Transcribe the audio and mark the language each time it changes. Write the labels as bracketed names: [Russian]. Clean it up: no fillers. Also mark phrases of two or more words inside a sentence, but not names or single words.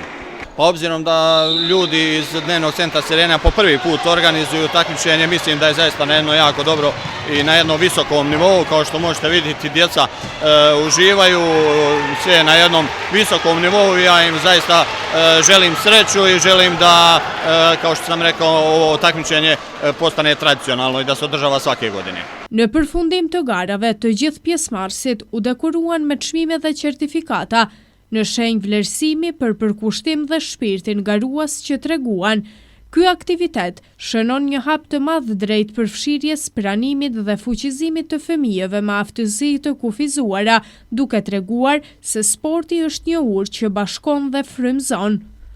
[Serbian] Pa obzirom da ljudi iz Dnevnog centra Sirena po prvi put organizuju takmičenje, mislim da je zaista na jedno jako dobro i na jednom visokom nivou. Kao što možete vidjeti, djeca uživaju sve na jednom visokom nivou i ja im zaista želim sreću i želim da, kao što sam rekao, ovo takmičenje postane tradicionalno i da se održava svake godine. [Albanian] Në përfundim të garave, të gjithë pjesëmarrësit u dekoruan me çmime dhe certifikata. në shenjë vlerësimi për përkushtim dhe shpirtin garuas që treguan. Ky aktivitet shënon një hap të madh drejt përfshirjes, pranimit dhe fuqizimit të fëmijëve me aftësi të kufizuara, duke treguar se sporti është një urë që bashkon dhe frymëzon.